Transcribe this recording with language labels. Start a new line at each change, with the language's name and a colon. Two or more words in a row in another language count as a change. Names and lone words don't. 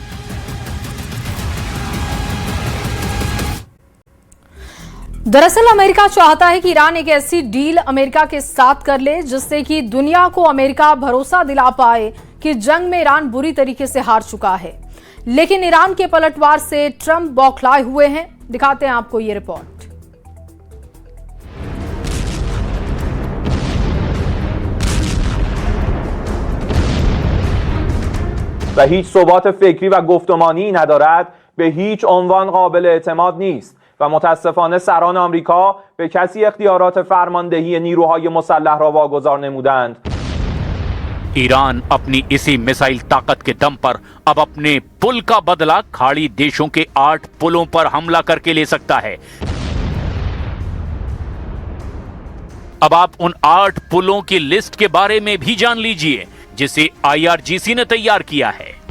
Hindi: दरअसल अमेरिका चाहता है कि ईरान एक ऐसी डील अमेरिका के साथ कर ले जिससे कि दुनिया को अमेरिका भरोसा दिला पाए कि जंग में ईरान बुरी तरीके से हार चुका है। लेकिन ईरान के पलटवार से ट्रंप बौखलाए हुए हैं। दिखाते हैं आपको ये रिपोर्ट।
Persian: و هیچ ثبات فکری و گفتمانی ندارد به هیچ عنوان قابل اعتماد نیست و متاسفانه سران آمریکا به کسی اختیارات فرماندهی نیروهای مسلح را واگذار نمودند.
Hindi: ईरान अपनी इसी मिसाइल ताकत के दम पर अब अपने पुल का बदला खाड़ी देशों के 8 पुलों पर हमला करके ले सकता है। अब आप उन 8 पुलों की लिस्ट के बारे में भी जान लीजिए जिसे IRGC ने तैयार किया है।